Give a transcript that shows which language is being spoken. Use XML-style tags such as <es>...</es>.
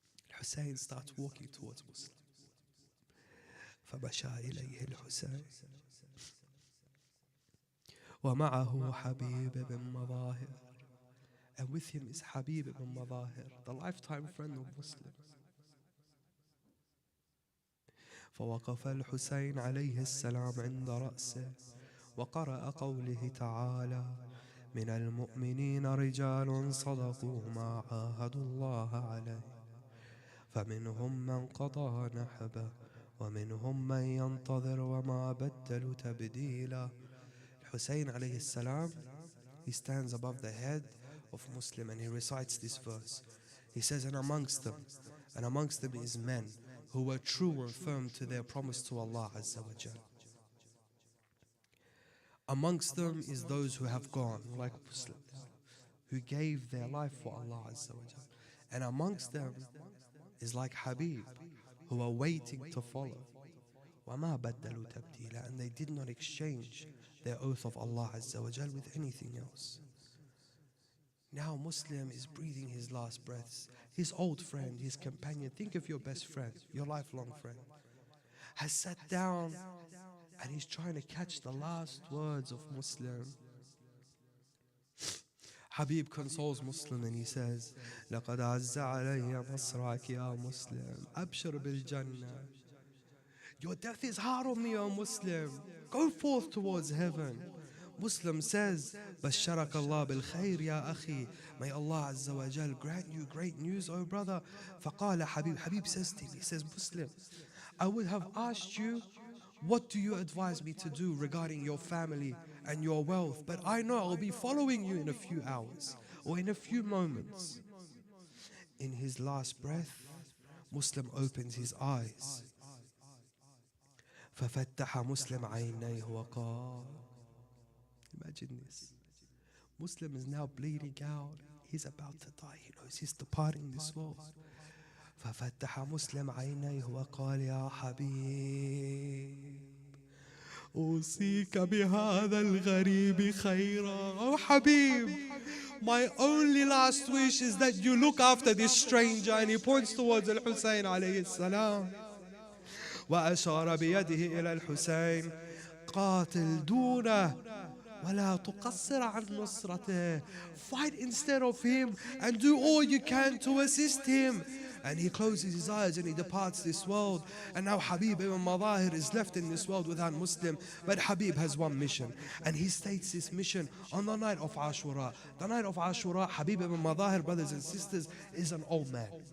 <en>Al-Hussein starts walking towards Muslim. فَمَشَى إِلَيْهِ الْحُسَيْنِ.</en> <ar>وَمَعَهُ حَبِيبٌ بن مظاهر.</ar> <en>And with him is Habib ibn Madahir, the lifetime friend of Muslim.</en> <ar>فوقف الحسين عليه السلام عند رأسه وقرأ قوله تعالى من المؤمنين رجال صدقوا ما عاهدوا الله عليه فمنهم من قضى نحبه ومنهم من ينتظر وما بدلوا تبديلا.</ar> <en>Hussein alayhi salam, he stands above the head of Muslim and he recites this verse. He says, and amongst them is men who were true and firm to their promise to Allah Azza wa Jal. Amongst them is those who have gone, like Muslim, who gave their life for Allah Azza wa Jal. And amongst them is like Habib, who are waiting to follow. وَمَا بَدَّلُوا تَبْدِيلًا, and they did not exchange their oath of Allah Azza wa Jal with anything else. Now Muslim is breathing his last breaths. His old friend, his companion, think of your best friend, your lifelong friend, has sat down and he's trying to catch the last words of Muslim.</en> <ar>Habib consoles Muslim and he says, لَقَدْ عَزَّ عَلَيَّ مَصْرَعَكِ يَا مُسْلِمْ أَبْشِرْ بِالْجَنَّةِ.</ar> <en>Your death is hard on me, O Muslim. Go forth towards heaven.</en> <ar>Muslim says, بَشَّرَكَ اللَّهُ بِالْخَيْرِ يَا أَخِي.</ar> <en>May Allah Azza wa Jal grant you great news, O brother. فَقَالَ Habib says to him, he says, Muslim, I would have asked you, what do you advise me to do regarding your family and your wealth? But I know I'll be following you in a few hours or in a few moments. In his last breath, Muslim opens his eyes.</en> <ar>فَفَتَّحَ مُسْلِمْ عَيْنَيْهِ وَقَالَ. Imagine this.</ar> <en>Muslim is now bleeding out. He's about to die. He knows he's departing this world.</en> <ar>ففتح مسلم عينيه وقال يا حبيب أوصيك بهذا الغريب خيرا.</ar> <en>Oh Habib, my only last wish is that you look after this stranger. And he points towards Al-Husayn alayhi salam.</en> <ar>وأشار بيده إلى الحسين قاتل دونه ولا تقصر عن نصرته.</ar> <en>Fight instead of him and do all you can to assist him. And he closes his eyes and he departs this world. And now Habib ibn Madahir is left in this world without Muslim. But Habib has one mission, and he states this mission on the night of Ashura. The night of Ashura, Habib ibn Madahir, brothers and sisters, is an old man.</en>